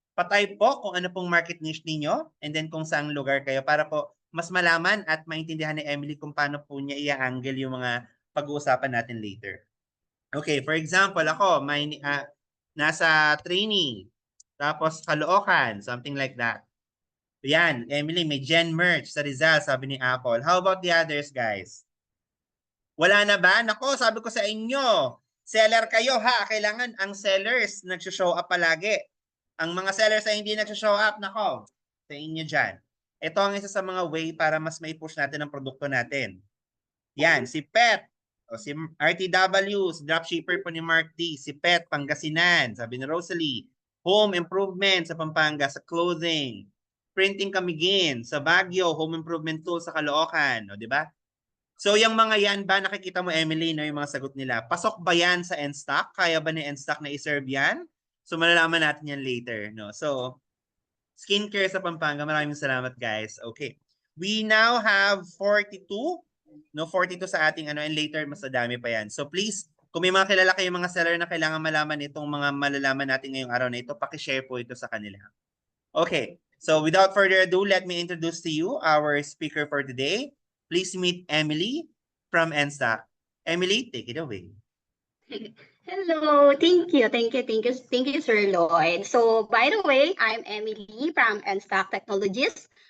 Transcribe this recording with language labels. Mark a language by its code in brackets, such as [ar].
[tl] Pa-type po kung ano pong market niche ninyo and then kung saang lugar kayo para po mas malaman at maintindihan ni Emily kung paano po niya i-angle yung mga pag-uusapan natin later. [en] Okay, for example, [tl] ako, nasa training, tapos [en] Caloocan, something like that. [tl] Yan, Emily, may Gen Merch sa Rizal, sabi ni Apple. [en] How about the others, guys? [tl] Wala na ba? Nako, sabi ko sa inyo, seller kayo ha, kailangan ang sellers nagsho-show up palagi. Ang mga sellers ay hindi nagsho-show up, nako, sa inyo dyan. Ito ang isa sa mga way para mas mai-push natin ang produkto natin. Yan, si Pet, o si RTW, si dropshipper po ni Mark D, si Pet, Pangasinan, sabi ni Rosalie, home improvement sa Pampanga, sa clothing, printing Camiguin, sa Baguio, home improvement tool sa Caloocan, o di ba? So yung mga yan ba, nakikita mo Emily, no, yung mga sagot nila, pasok ba yan sa Enstock? Kaya ba ni Enstock na i-serve yan? So malalaman natin yan later, no? So, skincare sa Pampanga, maraming salamat guys. Okay. [en] We now have 42, no, 42 sa ating and later [tl] mas madami pa yan. So please, kung may mga kilala kayong mga seller na kailangan malaman itong mga malalaman natin ngayong araw na ito, paki-share po ito sa kanila. Okay. [en] So without further ado, let me introduce to you our speaker for today. Please meet Emily from Enstock. Emily, take it away. Hello, thank you, Sir Lloyd. So, by the way, I'm Emily from Enstock Technologies.